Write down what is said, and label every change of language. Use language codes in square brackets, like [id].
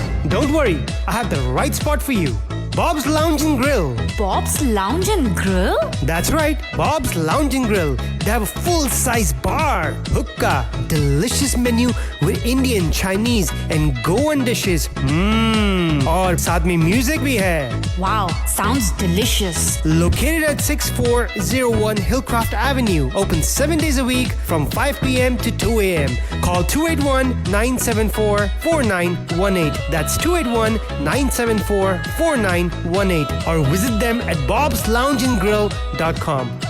[en] Don't worry, I have the right spot for you. Bob's Lounge and Grill. Bob's Lounge and Grill? That's right, Bob's Lounge and Grill. They have a full-size bar, hookah, delicious menu with Indian, Chinese and Goan dishes. [hi] और साथ में music भी है. [en] Wow, sounds delicious. Located at 6401 Hillcroft Avenue. Open 7 days a week from 5 p.m. to 2 a.m. Call 281-974-4918. That's 281-974-4918. Or visit them at bobsloungeandgrill.com.